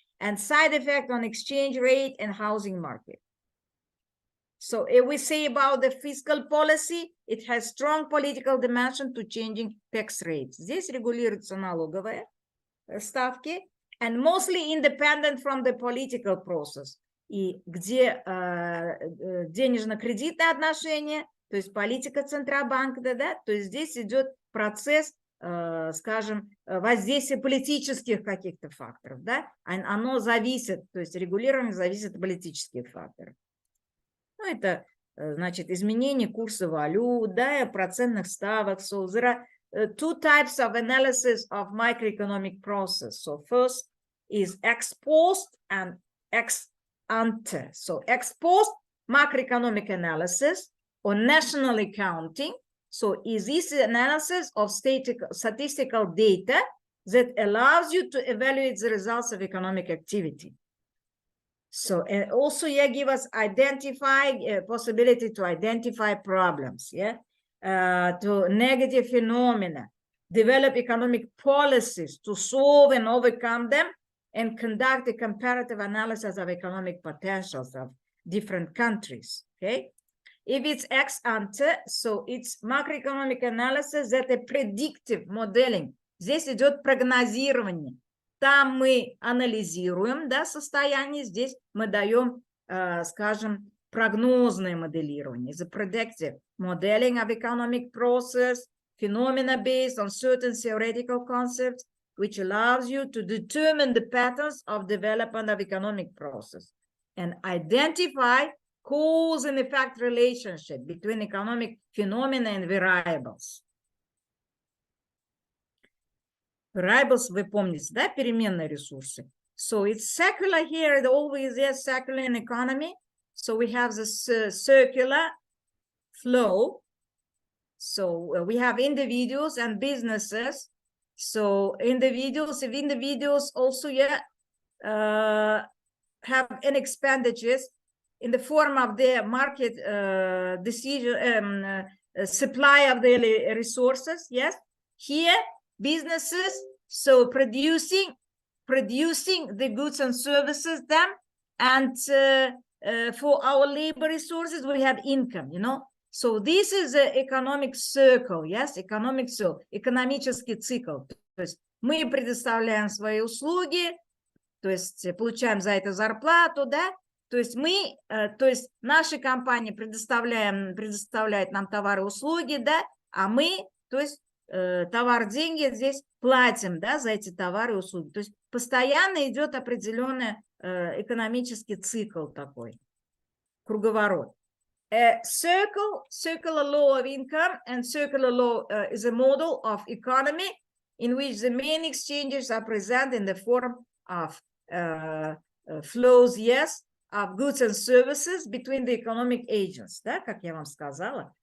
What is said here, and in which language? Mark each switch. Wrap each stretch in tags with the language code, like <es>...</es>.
<en>And side effect on exchange rate and housing market. So if we say about the fiscal policy, it has strong political dimension to changing tax rates.</en> <ru>Здесь регулируются налоговые ставки</ru> <en>and mostly independent from the political process.</en> <ru>И где денежно-кредитные отношения, то есть политика Центробанка, да, то есть здесь идет процесс, скажем, воздействия политических каких-то факторов, да, оно зависит, то есть регулирование зависит от политических факторов. Ну, это, значит, изменение курса валют, да, процентных ставок.</ru> <en>So there are two types of analysis of microeconomic process. So first is ex post and ex ante. So ex post macroeconomic analysis or national accounting. So is this analysis of statistical data that allows you to evaluate the results of economic activity. So, and also, yeah, give us possibility to identify problems, yeah, to negative phenomena, develop economic policies to solve and overcome them, and conduct a comparative analysis of economic potentials of different countries, okay? If it's ex ante, so it's macroeconomic analysis that a predictive modeling.</en> <ru>Здесь идет прогнозирование. Там мы анализируем, да, состояние, здесь мы даем, скажем, прогнозное моделирование.</ru> <en>The predictive modeling of economic process, phenomena based on certain theoretical concepts, which allows you to determine the patterns of development of economic process and identify cause and effect relationship between economic phenomena and variables.</en> <ru>Variables, вы помните, да, переменные ресурсы.</ru> <en>So it's circular here, it always is circular in economy. So we have this circular flow. So we have individuals and businesses. So individuals, if individuals also, yeah, have an expenditures in the form of their market decision, supply of daily resources, yes. Here, businesses, so producing the goods and services them, and for our labor resources we have income, you know. So this is an economic circle, yes, economic circle,</en> <ru>экономический цикл. То есть мы предоставляем свои услуги, то есть получаем за это зарплату, да. То есть мы, то есть наши компании предоставляют нам товары и услуги, да, а мы, то есть товар, деньги здесь платим, да, за эти товары и услуги. То есть постоянно идет определенный экономический цикл такой, круговорот.</ru> <en>Circular law of income and circular law is a model of economy in which the main exchanges are present in the form of flows, yes, of goods and services between the economic agents,</en> <ru>да, как я вам сказала.</ru>